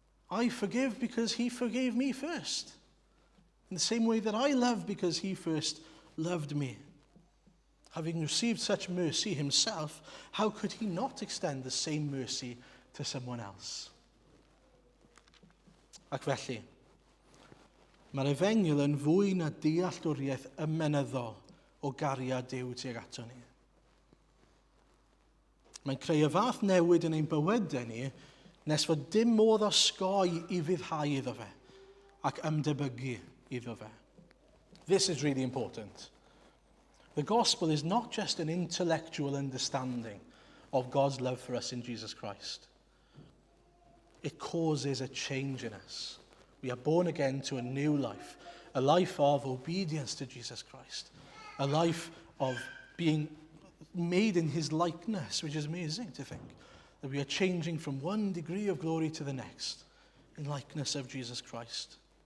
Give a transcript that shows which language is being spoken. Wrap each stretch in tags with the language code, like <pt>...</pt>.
<en>I forgive because he forgave me first. In the same way that I love because he first loved me. Having received such mercy himself, how could he not extend the same mercy to someone else?</en> <cy>Ac felly, mae'r Efengyl yn fwy na dealltwriaeth ymenyddol o gariad Duw tuag ato ni. Mae'n creu y fath newid yn ein bywydau ni nes fod dim modd osgoi i fyddhau iddo fe ac ymdebygu iddo fe.</cy> <en>This is really important. The gospel is not just an intellectual understanding of God's love for us in Jesus Christ. It causes a change in us. We are born again to a new life, a life of obedience to Jesus Christ, a life of being made in his likeness, which is amazing to think, that we are changing from one degree of glory to the next in likeness of Jesus Christ.</en>